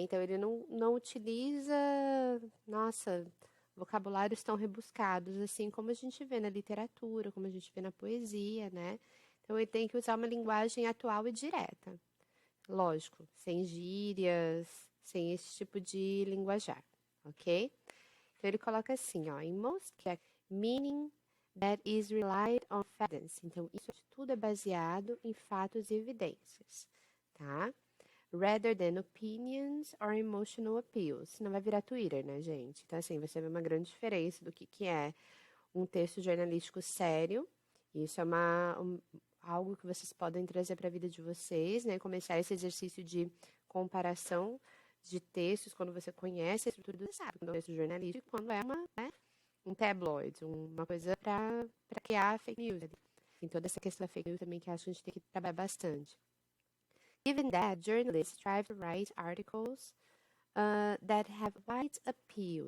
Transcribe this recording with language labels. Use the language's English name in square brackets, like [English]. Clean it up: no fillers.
[Portuguese] Então, ele não utiliza, nossa, vocabulários tão rebuscados, assim como a gente vê na literatura, como a gente vê na poesia, né? Então, ele tem que usar uma linguagem atual e direta. Lógico, sem gírias, sem esse tipo de linguajar, ok? Então, ele coloca assim, ó, [English] in most cases, meaning that is relied on evidence. [Portuguese] Então, isso tudo é baseado em fatos e evidências, tá? [English] Rather than opinions or emotional appeals. [Portuguese] Senão vai virar Twitter, né, gente? Então, assim, você vê uma grande diferença do que é um texto jornalístico sério. Isso é algo que vocês podem trazer para a vida de vocês, né? Começar esse exercício de comparação de textos quando você conhece a estrutura do sabe, quando é um texto jornalístico, quando é um tabloid, uma coisa para criar fake news. Tem toda essa questão da fake news também que acho que a gente tem que trabalhar bastante. [English] Given that, journalists strive to write articles that have wide appeal.